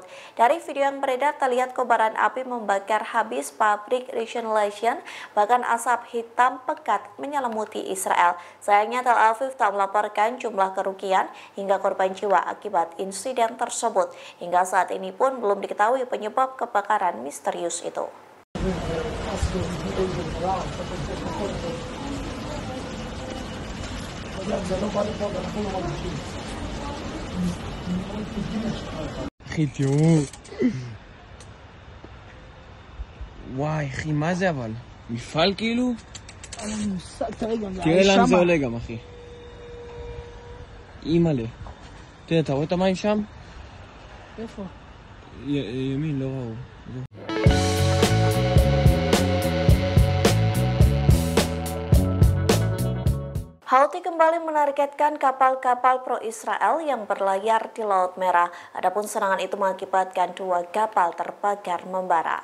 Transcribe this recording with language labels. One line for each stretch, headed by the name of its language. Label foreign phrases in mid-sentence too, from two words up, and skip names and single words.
Indonesian: Dari video yang beredar terlihat kobaran api membakar habis pabrik Rishon LeZion, bahkan asap hitam pekat menyelimuti Israel. Sayangnya Tel Aviv tak melaporkan jumlah kerugian hingga korban jiwa akibat insiden tersebut. Hingga saat ini pun belum diketahui penyebab kebakaran misterius itu.
Hebrew: אחי, תראו. וואי, אחי, מה זה אבל? מפעל כאילו? תראה לאן זה עולה גם, אחי. אימא'לה. תראה, אתה רואה את המים שם? איפה? ימין, לא ראו.
Indonesian: Houthi kembali menargetkan kapal-kapal pro-Israel yang berlayar di Laut Merah. Adapun serangan itu mengakibatkan 2 kapal terbakar membara.